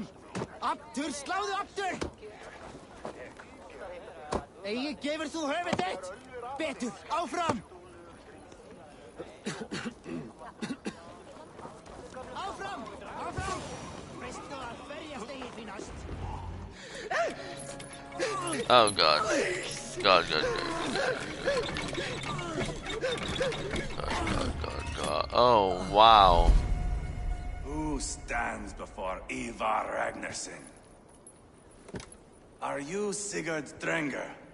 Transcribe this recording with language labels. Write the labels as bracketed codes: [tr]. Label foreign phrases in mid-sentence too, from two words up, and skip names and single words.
[is] Aftur, sláðu aftur! Egil, gefur þú höfuð þitt? Betur, áfram! Áfram! Áfram! Veistu að berjast Egil því næst? [en] Oh god. God. Oh wow. Who stands before Ivar Ragnarsson? Are you Sigurd Drenger?